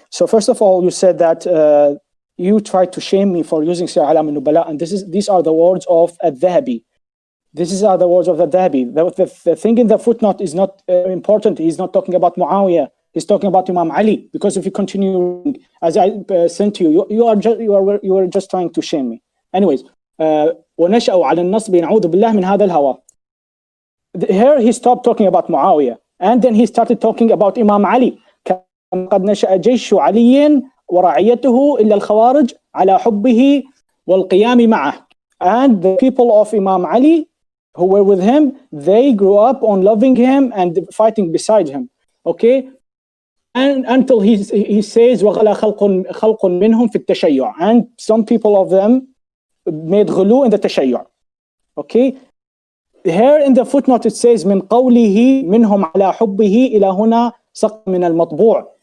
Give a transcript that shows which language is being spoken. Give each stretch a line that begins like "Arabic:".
English: So first of all, you said that you tried to shame me for using Sir Alam al-Nubala, and these are the words of Al-Dhahabi. These are the words of the Dhahabi. The thing in the footnote is not important. He's not talking about Muawiyah. He's talking about Imam Ali. Because if you continue, as I sent to you, you were just trying to shame me. Anyways,
Arabic: وَنَشَأُ عَلَى النَّصْبِ نَعُوذُ بِاللَّهِ مِنْ هَذَا الْهَوَى.
English: Here he stopped talking about Muawiyah, and then he started talking about Imam Ali.
Arabic: قَدْ نَشَأَ جَيْشُ عَلِيٍّ وَرَعِيَّتُهُ إِلَّا الْخَوَارِجِ عَلَى حُبِّهِ وَالْقِيَامِ مَعَهُ.
English: And the people of Imam Ali who were with him, they grew up on loving him and fighting beside him. Okay? And until he says
Arabic: وَغَلَى خَلْقٌ مِّنْهُمْ فِي التَّشَيُّعِ.
English: And some people of them made غلو in the تشيع. Okay? Here in the footnote it says
Arabic: من قوله منهم على حبه إلى هنا سقط من المطبوع.